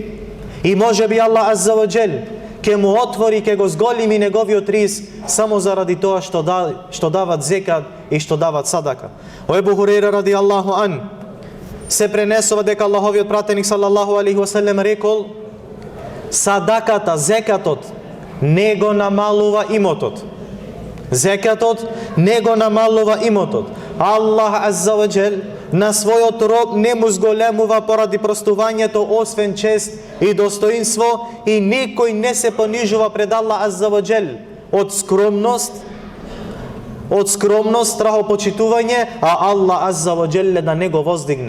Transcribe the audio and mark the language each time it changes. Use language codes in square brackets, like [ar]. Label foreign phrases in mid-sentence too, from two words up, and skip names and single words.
[mk] И може би Аллах [ar] عز وجل [mk] ке му отвори, ке го зголеми неговиот риск само заради тоа што дават зекат и што дават садака. Ебу Хурейра [ar] رضي الله عن [mk] се пренесува дека Аллаховиот пратеник [ar] صلى الله عليه وسلم [mk] рекол: садаката, зекатот не го намалува имотот. Зекатот не го намалува имотот. Аллах [ar] عز وجل [mk] на својот роб не му зголемува поради простувањето, освен чест и достоинство, и никој не се понижува пред Аллах [ar] عز وجل [mk] од скромност, страхопочитување, а Аллах [ar] عز وجل [mk] да не го воздигне.